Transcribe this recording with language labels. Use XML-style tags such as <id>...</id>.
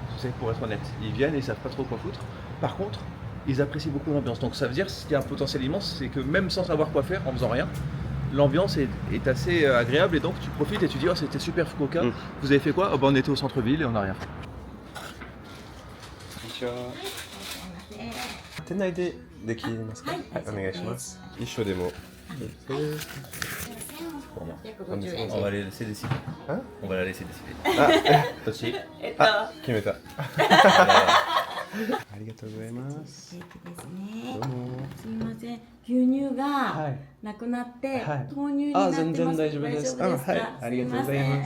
<fr>Tu sais, pour être honnête. Ils viennent et ils savent pas trop quoi foutre. Par contre, ils apprécient beaucoup l'ambiance. Donc ça veut dire qu'il y a un potentiel immense, c'est que même sans savoir quoi faire, en faisant rien, l'ambiance est assez agréable et donc tu profites et tu dis oh c'était super Fukuoka. Vous avez fait quoi? Oh, bah, on était au centre-ville et on n'a rien fait.</fr> <ja>店内でできますか？はい、お願いします。一緒でも。</ja> <fr>On va les laisser décider. Hein? On va la laisser décider. Toi aussi.</fr> <ja>決めた。ありがとうございます。どうも。すみません、牛乳がなくなって、豆乳になってます。全然大丈夫です。大丈夫ですか？はい、ありがとうございます。</ja>